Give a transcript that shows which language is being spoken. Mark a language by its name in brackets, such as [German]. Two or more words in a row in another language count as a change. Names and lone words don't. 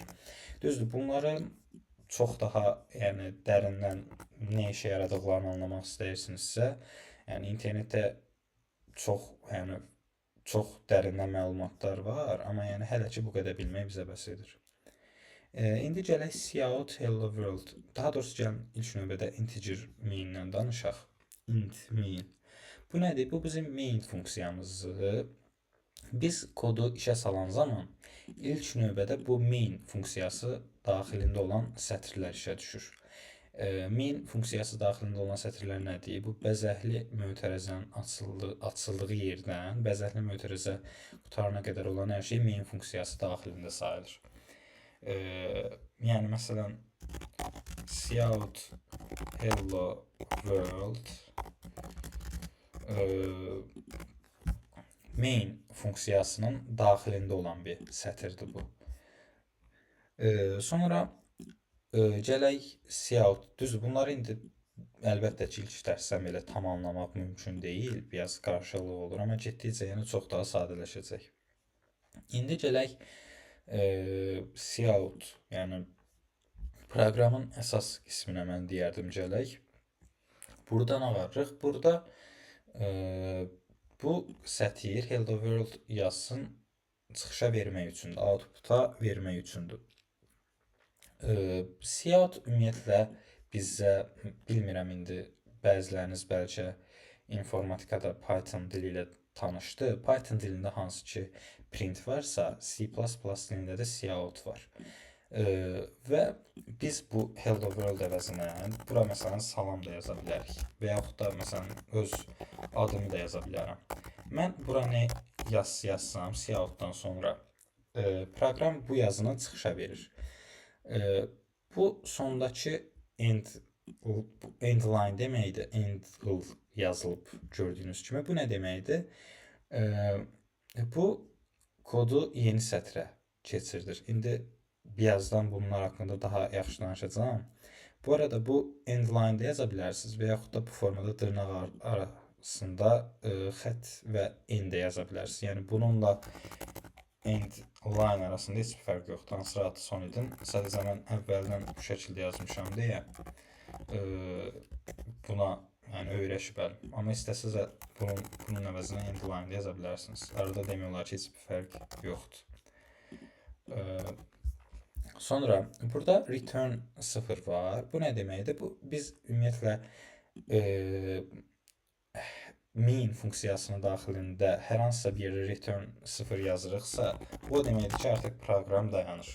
[Azerbaijani] Düzdür, bunları çox daha yəni dərindən nə işə yaradıqlarını anlamaq istəyirsinizsə, yəni internetdə çox dərindən məlumatlar var, amma yəni hələ ki bu qədər bilmək bizə bəs edir. İndi gələk cout [English] hello world. [Azerbaijani] Daha doğrusu gəlin ilk növbədə [English] integer main- [Azerbaijani] dən danışaq. [English] Int main. [Azerbaijani] Bu nədir? Bu bizim main funksiyamızdır. Biz kodu işə salan zaman ilk növbədə bu main funksiyası daxilində olan sətirlər işə düşür. Main funksiyası daxilində olan sətirlər nədir? Bu bəzəkli mötərizənin açıldığı yerdən bəzəkli mötərizə qutarına qədər olan hər şey main funksiyası daxilində sayılır. Yəni məsələn cout [English] hello world [Azerbaijani] main funksiyasının daxilində olan bir sətirdir bu. Sonra gələk cout. Düzdür, bunları indi əlbəttə ki ilk dərsdən belə tam anlamaq mümkün deyil, biraz qarşılıq olur, amma getdikcə yəni çox daha sadələşəcək. İndi gələk cout, yəni proqramın əsas qisminə mən deyərdim gələk. Burada nə varıq? Burada bu sətir [English] hello world [Azerbaijani] yazsın çıxışa vermək üçündür, output-a vermək üçündür. Cout ümumiyyətlə bizə, bilmirəm indi bəziləriniz bəlkə informatikada Python dili ilə tanışdı. Python dilində hansı ki print varsa, C++ dilində də cout var. Və biz bu [English] hello world [Azerbaijani] əvəzinə bura məsələn salam da yaza bilərik və yaxud da məsələn öz adımı da yaza bilərəm. Mən bura nə yazsam siyahıdan sonra proqram bu yazını çıxışa verir. Bu sondakı [English] end line [Azerbaijani] deməkdir. End yazılıb gördüyünüz kimi. Bu nə deməkdir? Bu kodu yeni sətrə keçirdir. İndi birazdan bunlar haqqında daha yaxşı danışacağam. Bu arada bu [English] end line- [Azerbaijani] da yaza bilərsiniz və yaxud da bu formada dırnaq arasında xətt və end yaza bilərsiniz. Yəni bununla [English] end line [Azerbaijani] arasında heç bir fərq yoxdur. Hansı adı son idin. Sadəcə mən əvvəldən bu şəkildə yazmışam deyə buna yəni öyrəşib əlim. Amma istəsəz bunun əvəzinə [English] end line [Azerbaijani] yaza bilərsiniz. Arada demək olar ki, heç bir fərq yoxdur. Sonra burada return 0 var. Bu nə deməkdir? Bu biz ümumiyyətlə main funksiyasının daxilində hər hansısa bir yerə return 0 yazırıqsa, bu deməkdir ki, artıq proqram dayanır.